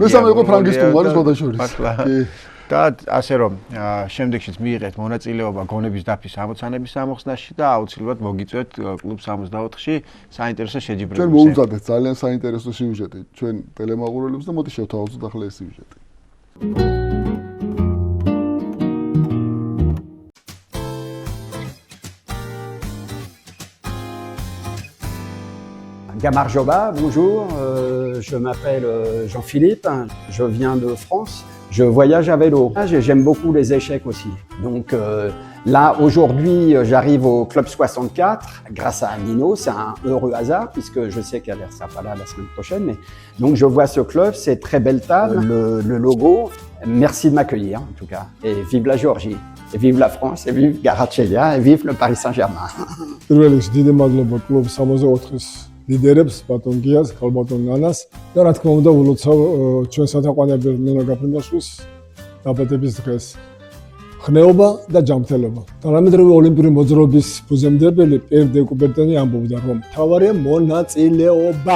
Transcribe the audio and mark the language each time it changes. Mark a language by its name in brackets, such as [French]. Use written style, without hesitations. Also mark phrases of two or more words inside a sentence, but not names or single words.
[Georgian] მესამე იყო ფრანგის სტუმარი სხვადასხვა. და ასე რომ შემდეგშიც მიიღეთ მონაწილეობა გონების დაფის ამოცანების ამოხსნაში და აუცილებლად მოგიწვევთ კლუბ 64-ში საინტერესო შეჯიბრებებს. ჩვენ მოუწადეთ ძალიან საინტერესო სიუჟეტი ჩვენ ტელემაყურებლებს და მოდი შევთავაზოთ ახლა ეს სიუჟეტი. [French] Gamarjoba, bonjour, je m'appelle Jean-Philippe, je viens de France, je voyage à vélo, j'aime beaucoup les échecs aussi. Donc là, aujourd'hui, j'arrive au Club 64 grâce à Nino, c'est un heureux hasard puisque je sais qu'elle ne sera pas là la semaine prochaine. Mais... Donc je vois ce club, c'est très belle table, le logo, merci de m'accueillir en tout cas, et vive la Géorgie. Et vive la France, et vive Garachelia, et vive le Paris Saint-Germain. [Georgian] ლიდერებს ბატონ გიას, ქალბატონ ნანას და რა თქმა უნდა ულოცავ ჩვენ სათაყვანებელ ნონა გაფრინდაშვილის დაბადების დღეს. ხნეობა და ჯანმრთელობა. თანამედროვე ოლიმპიური მოძრაობის ფუძემდებელი პიერ დე კუბერტენი ამბობდა, რომ მთავარია მონაწილეობა.